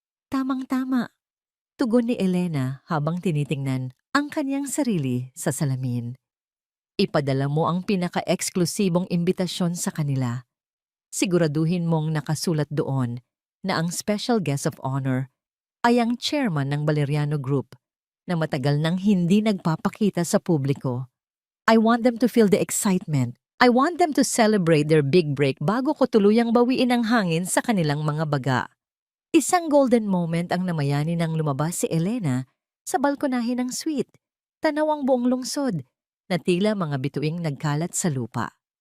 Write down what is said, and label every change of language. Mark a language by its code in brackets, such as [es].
[tl] Tamang-tama, tugon ni Elena habang tinitingnan ang kanyang sarili sa salamin. Ipadala mo ang pinaka-eksklusibong imbitasyon sa kanila. Siguraduhin mong nakasulat doon na ang [en] special guest of honor [tl] ay ang chairman ng Valeriano Group na matagal nang hindi nagpapakita sa publiko. [en] I want them to feel the excitement. I want them to celebrate their big break [tl] bago ko tuluyang bawiin ang hangin sa kanilang mga baga. Isang golden moment ang namayani nang lumabas si Elena sa balkonahe ng suite. Tanaw ang buong lungsod na tila mga bituing nagkalat sa lupa.